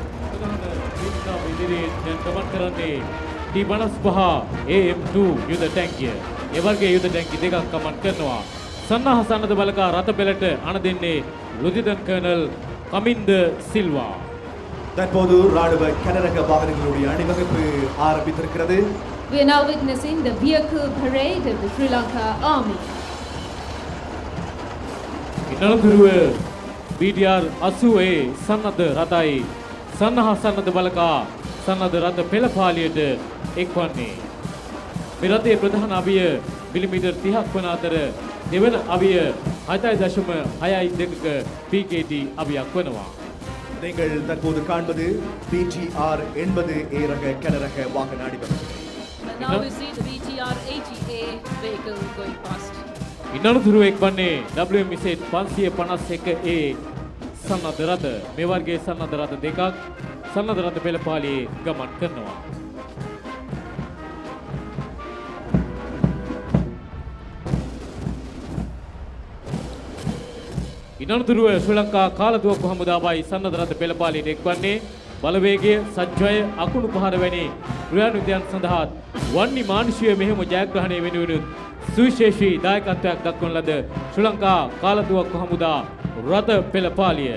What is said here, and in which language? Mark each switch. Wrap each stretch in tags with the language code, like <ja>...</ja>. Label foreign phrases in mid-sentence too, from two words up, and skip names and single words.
<si>ගමන් කරන්නේ D55 AM2 යුද ටැංකිය. ඒ වර්ගයේ යුද ටැංකි දෙකක් ගමන් කරනවා. සන්නාහ සන්නද්ධ බලකා රථ පෙළට අණ දෙන්නේ ලුතිනන්ට් කර්නල් කමින්ද සිල්වා.</si> <ta>தற்போது ராணுவ கனரக வாகனங்களுடைய அணிவகுப்பு ஆரம்பித்திருக்கிறது.</ta> <en>We are now witnessing the vehicle parade of the Sri Lanka Army.</en> <si>ඉනලතුරුව BTR 80 සන්නද්ධ රථයි සන්නද්ධ බලකා සන්නද්ධ රථ පෙළපාලියට එක්වන්නේ. මේ රථයේ ප්‍රධාන අවිය මිලිමීටර් 30ක් වන අතර දෙවන අවිය 7.62ක PKT අවියක් වනවා.</si> <ta>நீங்கள் தற்போது காண்பது BTR 80A ரக கனரக வாகன அணிவகுப்பு.</ta> <en>And now we see the BTR 80A vehicle going past.</en> <si>ඉනලතුරුව එක්වන්නේ WMZ 551A සන්නද්ධ රථ. මේ වර්ගයේ සන්නද්ධ රථ දෙකක් සන්නද්ධ රථ පෙළපාලියේ ගමන් කරනවා. ඉනලතුරුව ශ්‍රී ලංකා කාලතුවක්කු හමුදාවයි සන්නද්ධ රථ පෙළපාලියට එක්වන්නේ බලවේගය, සජ්ජය, අකුණු පහර වැනි ක්‍රියානුවිධයන් සඳහා වන්නි මානුෂීය මෙහෙම ජයග්‍රහණය වෙනුවෙන් සුවිශේෂී දායකත්වයක් දක්වන ලද ශ්‍රී ලංකා කාලතුවක්කු හමුදා රථ පෙළපාලිය.</si>